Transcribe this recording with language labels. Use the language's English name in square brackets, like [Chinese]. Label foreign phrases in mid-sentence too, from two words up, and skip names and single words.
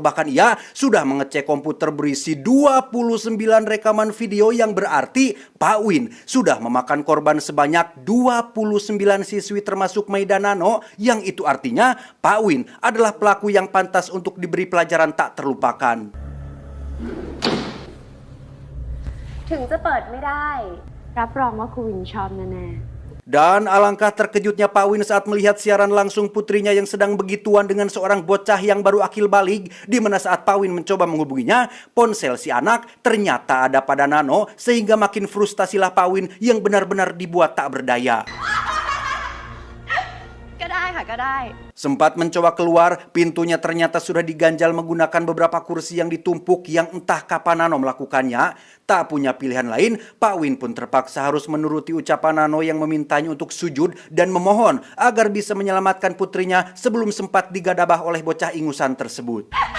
[Indonesian] Bahkan ia sudah mengecek komputer berisi 29 rekaman video, yang berarti Pak Win sudah memakan korban sebanyak 29 siswi termasuk Maida Nano. Yang itu artinya Pak Win adalah pelaku yang pantas untuk diberi pelajaran tak terlupakan. [Thai] ถึงจะเปิดไม่ได้รับรองว่าครูวินชอบแน่ [Indonesian] Dan alangkah terkejutnya Pak Win saat melihat siaran langsung putrinya yang sedang begituan dengan seorang bocah yang baru akil balik, di mana saat Pak Win mencoba menghubunginya, ponsel si anak ternyata ada pada Nano, sehingga makin frustasilah Pak Win yang benar-benar dibuat tak berdaya. [Thai] ก็ได้ค่ะก็ได้ [Indonesian] Sempat mencoba keluar, pintunya ternyata sudah diganjal menggunakan beberapa kursi yang ditumpuk yang entah kapan Nano melakukannya. Tak punya pilihan lain, Pak Win pun terpaksa harus menuruti ucapan Nano yang memintanya untuk sujud dan memohon agar bisa menyelamatkan putrinya sebelum sempat digadabah oleh bocah ingusan tersebut.